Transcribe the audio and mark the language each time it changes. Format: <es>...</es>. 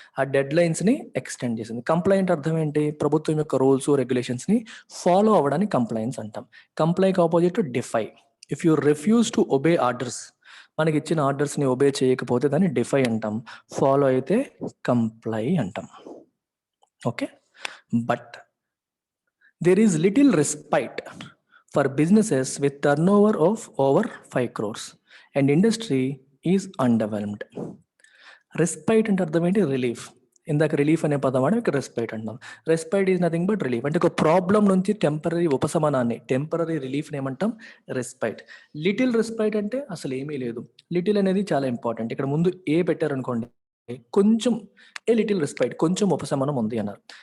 <te>ఆ dead లైన్స్ని extend చేసింది. Complaint అర్థం ఏంటి? ప్రభుత్వం యొక్క రూల్స్ రెగ్యులేషన్స్ని ఫాలో అవ్వడానికి కంప్లైంట్స్ అంటాం. Complaint opposite defy.</te> <en>if you refuse to obey orders,</en> <te>మనకి ఇచ్చిన ఆర్డర్స్ని ఒబే చేయకపోతే దాన్ని డిఫై అంటాం. ఫాలో అయితే కంప్లై అంటాం.</te> <en>Okay, but there is little respite for businesses with turnover of over 5 crores and industry is underwhelmed.</en> <te>Respite అంటే అర్థం ఏంటి? రిలీఫ్. ఇందాక రిలీఫ్ అనే పదం వాడి ఇక్కడ రెస్పైట్ అంటాం.</te> <en>Respite is nothing but relief.</en> <te>అంటే ఒక ప్రాబ్లం నుంచి టెంపరీ ఉపశమనాన్ని, టెంపరీ రిలీఫ్ని ఏమంటాం? రెస్పైట్. లిటిల్ రెస్పైట్ అంటే అసలు ఏమీ లేదు. లిటిల్ అనేది చాలా ఇంపార్టెంట్. ఇక్కడ ముందు ఏ పెట్టారనుకోండి, కొంచెం, ఏ లిటిల్ రెస్పైట్, కొంచెం ఉపశమనం ఉంది అన్నారు.</te>